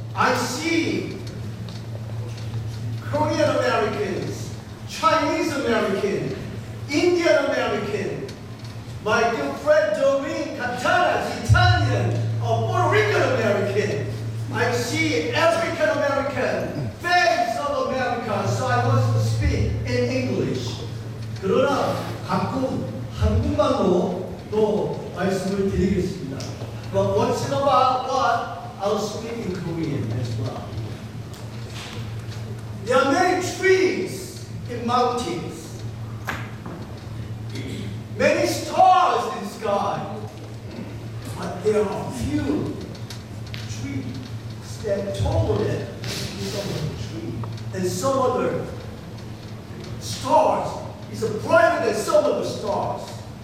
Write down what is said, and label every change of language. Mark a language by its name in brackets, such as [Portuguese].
[English] I see Korean Americans, Chinese Americans, Indian American, my good friend Doreen Catana's Italian, Puerto Rican American. I see African American, face of America, so I must speak in English. [Korean] 그러나 가끔 한국말로 또 말씀을 드리겠습니다. [English] But once in a while, I'll speak in Korean as well. There are many trees in mountains. Many stars in the sky, but there are few trees that taller than some other tree, and some other stars is brighter than some of the stars.